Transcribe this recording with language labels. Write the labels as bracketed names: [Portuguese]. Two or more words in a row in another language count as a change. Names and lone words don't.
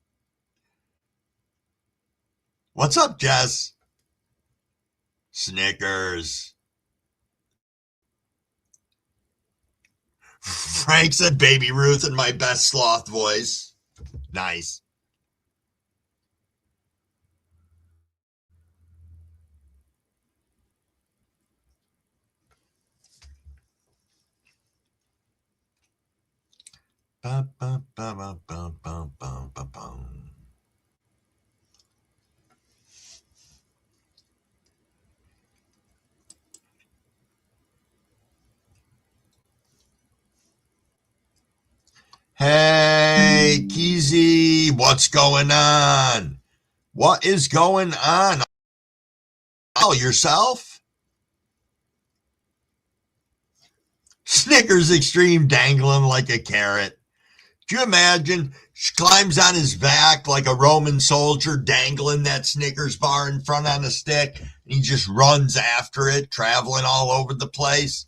[English] What's up, Jess? Snickers. Frank said Baby Ruth in my best sloth voice. Nice. Ba, ba, ba, ba, ba, ba, ba, ba, ba. Hey, Keezy, what's going on? What is going on? Oh, yourself? Snickers Extreme dangling like a carrot. Do you imagine? She climbs on his back like a Roman soldier, dangling that Snickers bar in front on a stick, and he just runs after it, traveling all over the place.